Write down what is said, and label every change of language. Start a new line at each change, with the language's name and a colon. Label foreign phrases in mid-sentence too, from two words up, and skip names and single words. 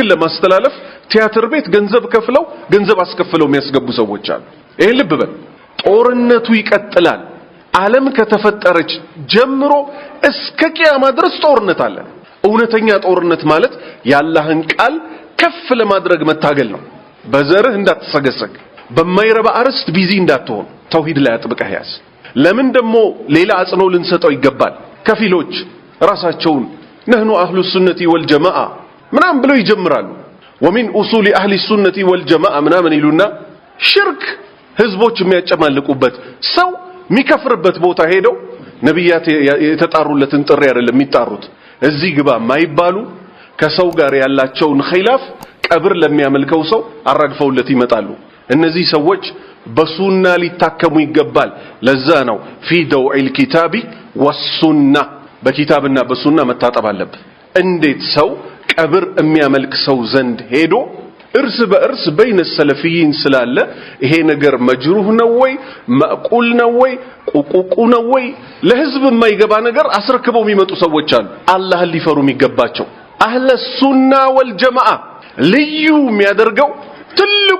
Amharic: ለማስተላለፍ ቲያትር ቤት ገንዘብ ከፍለው ገንዘብ አስከፍለው የሚያስገቡ ሰዎች አሉ ይሄ ልብ በል ጦርነቱ ይቀጥላል ዓለም ከተፈጠረች ጀምሮ እስከ ቂያማ ድረስ ጦርነት አለ እውነተኛ ጦርነት ማለት ያላህን ቃል ከፍ ለማድረግ መታገል ነው በዘርህ እንዳትሰገሰግ በማይረባ አርዕስት ቢዚ እንዳትሆን ተውሂድ ላይ አጥብቀህ ያዝ ለምን ደግሞ ሌላ አጽኖ ልንሰጠው ይገባል ከፊሎች ራሳቸውን
Arabic: نحن أهل السنة والجماعة
Amharic: ምናም ብለው ይጀምራሉ
Arabic: ومن أصول أهل السنة والجماعة
Amharic: ምናምን ይሉና ሽርክ ህዝቦች የሚያጨማልቁበት ሰው የሚከፍርበት ቦታ ሄደው ነብያት የተጣሩለትን ጥሪ አይደለም የሚጣሩት እዚህ ግባ ማይባሉ ከሰው ጋር ያላቸውን ኺላፍ ቀብር ለሚያመልከው ሰው አራግፈውለት ይመጣሉ እነዚህ ሰዎች በሱና ሊታከሙ ይገባል ለዛ ነው
Arabic: في ضوء الكتاب
Amharic: والسنة በኪታብና በሱና መታጠብ አለበት እንዴት ሰው ቀብር የሚያመልክ ሰው ዘንድ ሄዶ እርስ በእርስ
Arabic: بين السلفيين
Amharic: ስላለ ይሄ ነገር መጅሩህ ነው ወይ ማቁል ነው ወይ ቁቁቁ ነው ወይ ለህዝብ የማይገባ ነገር አስረክበው የሚመጡ ሰዎች አሉ አላህን ሊፈሩ የሚገባቸው
Arabic: أهل السنة والجماعة
Amharic: ልዩ የሚያደርገው ትልቁ